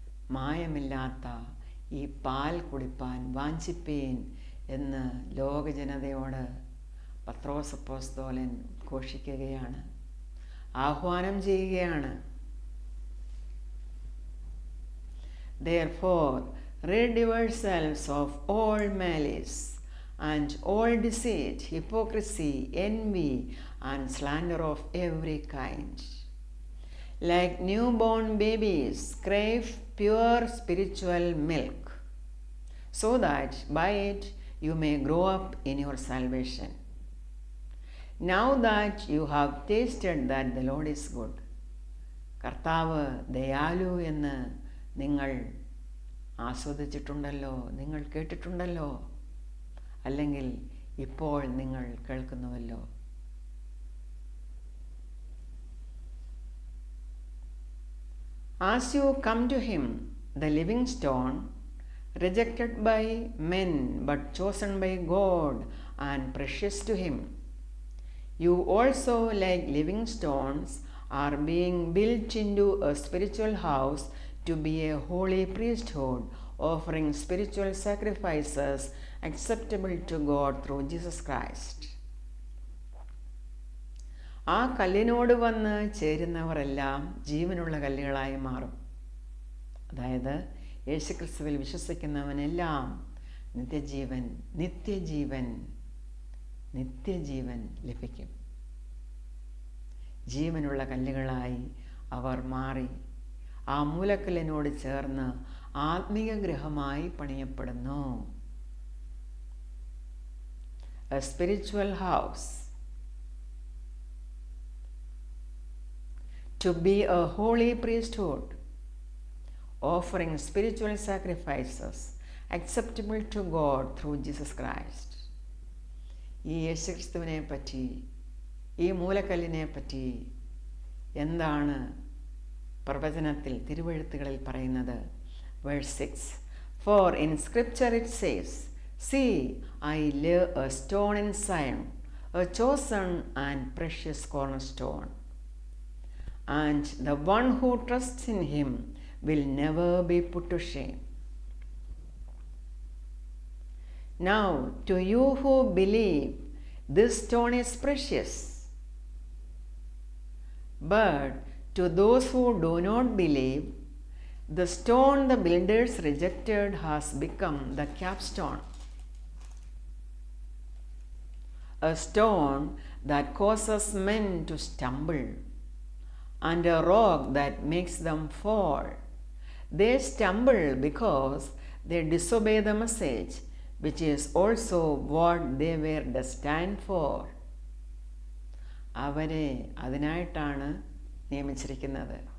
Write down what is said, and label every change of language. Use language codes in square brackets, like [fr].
[ml] മായമില്ലാത്ത ഈ പാൽ കുടിപ്പാൻ വാഞ്ചിപ്പീൻ എന്ന് ലോകജനതയോട് പത്രോസ് അപ്പോസ്തലൻ ഘോഷിക്കുകയാണ്, ആഹ്വാനം ചെയ്യുകയാണ്. [en] Therefore, rid yourselves of all malice and all deceit, hypocrisy, envy, and slander of every kind. Like newborn babies, crave pure spiritual milk, so that by it you may grow up in your salvation. Now that you have tasted that the Lord is good. [ml] കർത്താവ് ദയാലു എന്ന് നിങ്ങൾ ആസ്വദിച്ചിട്ടുണ്ടല്ലോ, നിങ്ങൾ കേട്ടിട്ടുണ്ടല്ലോ, അല്ലെങ്കിൽ ഇപ്പോൾ നിങ്ങൾ കേൾക്കുന്നുവല്ലോ. [en] As you come to him, the living stone, rejected by men but chosen by God and precious to him, you also, like living stones, are being built into a spiritual house to be a holy priesthood, offering spiritual sacrifices acceptable to God through Jesus Christ. [ml] ആ കല്ലിനോട് വന്ന് ചേരുന്നവരെല്ലാം ജീവനുള്ള കല്ലുകളായി മാറും. അതായത് യേശുക്രിസ്തുവിൽ വിശ്വസിക്കുന്നവനെല്ലാം നിത്യജീവൻ നിത്യജീവൻ നിത്യജീവൻ ലഭിക്കും. ജീവനുള്ള കല്ലുകളായി അവർ മാറി ആ മൂലക്കല്ലിനോട് ചേർന്ന് ആത്മീയ ഗൃഹമായി പണിയപ്പെടുന്നു. [en] A spiritual house, to be a holy priesthood, offering spiritual sacrifices acceptable to God through Jesus Christ. [ml] ഈ യേശുക്രിസ്തുവിനെ പറ്റി, ഈ മൂലക്കല്ലിനെ പറ്റി എന്താണ് പ്രവചനത്തിൽ തിരുവെഴുത്തുകളിൽ പറയുന്നത്? [en] Verse 6. For in scripture it says, See, I lay a stone in Zion, a chosen and precious cornerstone, and the one who trusts in him will never be put to shame. Now, to you who believe, this stone is precious, but To those who do not believe, the stone the builders rejected has become the capstone, a stone that causes men to stumble, and a rock that makes them fall. They stumble because they disobey the message, which is also what they were destined for. [ml] അവരെ അതിനായിട്ടാണ് നിയമിച്ചിരിക്കുന്നത്.